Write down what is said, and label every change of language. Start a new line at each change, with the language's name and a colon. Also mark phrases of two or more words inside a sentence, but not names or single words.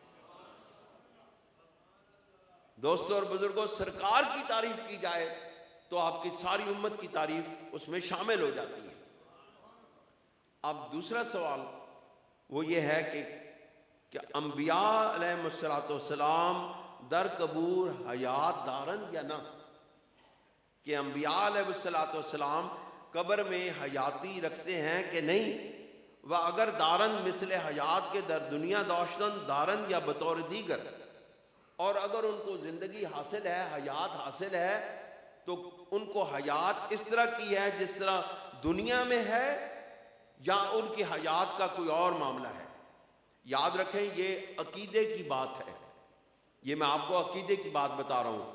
Urdu: دوستوں اور بزرگوں، سرکار کی تعریف کی جائے تو آپ کی ساری امت کی تعریف اس میں شامل ہو جاتی ہے۔ اب دوسرا سوال وہ یہ ہے کہ
Persian: انبیاء علیہ السلام در قبور حیات دارن یا نہ،
Urdu: کہ انبیاء علیہ السلام قبر میں حیاتی رکھتے ہیں کہ نہیں،
Persian: و اگر دارن مثل حیات کے در دنیا داشتن دارن یا بطور دیگر،
Urdu: اور اگر ان کو زندگی حاصل ہے، حیات حاصل ہے، تو ان کو حیات اس طرح کی ہے جس طرح دنیا میں ہے، یا ان کی حیات کا کوئی اور معاملہ ہے۔ یاد رکھیں یہ عقیدے کی بات ہے، یہ میں آپ کو عقیدے کی بات بتا رہا ہوں۔